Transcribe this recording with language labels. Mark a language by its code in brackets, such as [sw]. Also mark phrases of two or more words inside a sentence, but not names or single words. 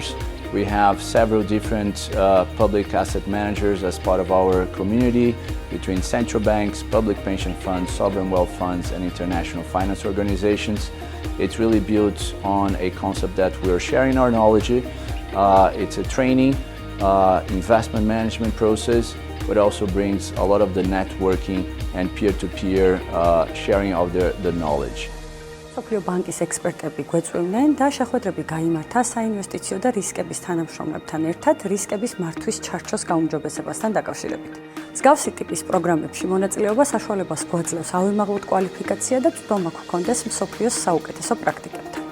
[en] We have several different public asset managers as part of our community between central banks, public pension funds, sovereign wealth funds, and international finance organizations. It's really built on a concept that we're sharing our knowledge. It's a training, investment management process, but also brings a lot of the networking and peer-to-peer sharing of the knowledge. [ka] სოფლიო ბანკის ექსპერტები გვეწვევდნენ და შეხვედრები გაიმართა საინვესტიციო და რისკების თანამშრომლებთან ერთად რისკების მართვის ჩარჩოს გაუმჯობესებასთან დაკავშირებით. მსგავსი ტიპის პროგრამებში მონაწილეობა საშუალებას გვაძლევს ავიმაღლოთ კვალიფიკაცია და თვითონ გვქონდეს მსოფლიოს საუკეთესო პრაქტიკები.